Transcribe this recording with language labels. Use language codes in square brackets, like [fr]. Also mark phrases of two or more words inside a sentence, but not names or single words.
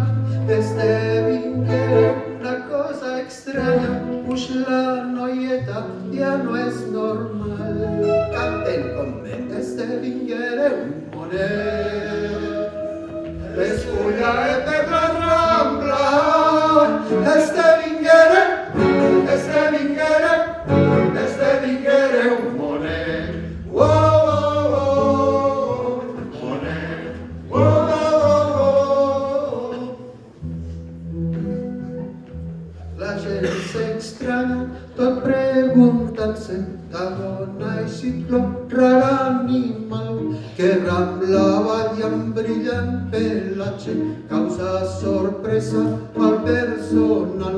[ca] Esdevingué una cosa estranya, puix la noieta ja no és normal. [es] Canten conmigo. [ca] Esdevingué un monet, esculla per la Rambla. Esdevingué un monet. Oh, oh, oh, monet. Oh, oh, oh. La gent s'estranya tot preguntant-se dona i cicló, rar animal que ramblava i amb brillant pelatge causa sorpresa al personal.